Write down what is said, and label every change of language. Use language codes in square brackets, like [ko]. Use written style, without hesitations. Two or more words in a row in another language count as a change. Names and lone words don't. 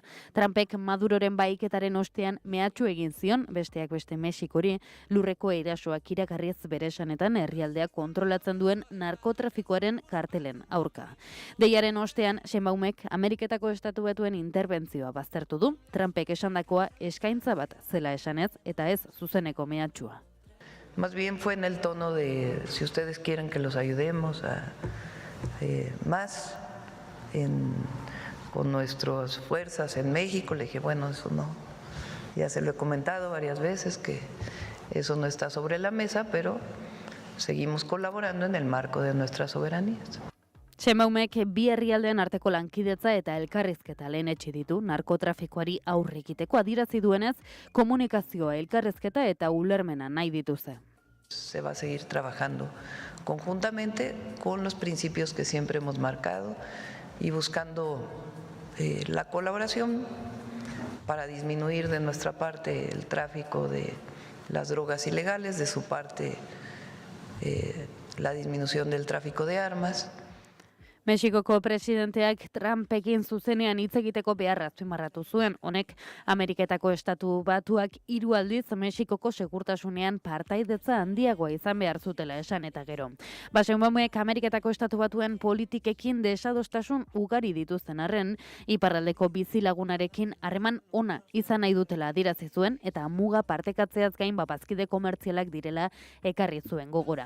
[eu] Trumpek Maduroren bahiketaren ostean mehatxu egin zion, besteak beste Mexikori, lurreko erasoak iragarriz bere esanetan herrialdea kontrolatzen duen narkotrafikoaren kartelen aurka. Deiaren ostean Sheinbaumek Ameriketako Estatu Batuen interbentzioa baztertu du. Trumpek esandakoa eskaintza bat zela esanez eta ez zuzeneko mehatxua. [es] Más bien fue en el tono de si ustedes quieren que los ayudemos a más con nuestras fuerzas en México. Le dije, bueno, eso no. Ya se lo he comentado varias veces que eso no está sobre la mesa, pero seguimos colaborando en el marco de nuestras soberanías. [eu] Sheinbaumek bi herrialdeen arteko lankidetza eta elkarrizketa lehenetsi ditu narkotrafikoari aurre egiteko adierazi duenez, komunikazioa, elkarrizketa eta ulermena nahi dituzte. [es] Se va a seguir trabajando conjuntamente con los principios que siempre hemos marcado y buscando la colaboración para disminuir de nuestra parte el tráfico de las drogas ilegales, de su parte la disminución del tráfico de armas. [eu] Mexikoko presidenteak Trumpekin zuzenean hitz egiteko beharra azpimarratu zuen. Honek Ameriketako Estatu Batuak 3 aldiz Mexikoko segurtasunean partaidetza handiagoa izan behar zutela esan eta gero. Sheinbaumek Ameriketako Estatu Batuen politikekin desadostasun ugari dituzten arren, iparraldeko bizilagunarekin harreman ona izan nahi dutela adierazi zuen eta muga partekatzeaz gain bazkide komertzialak direla ekarri zuen gogora.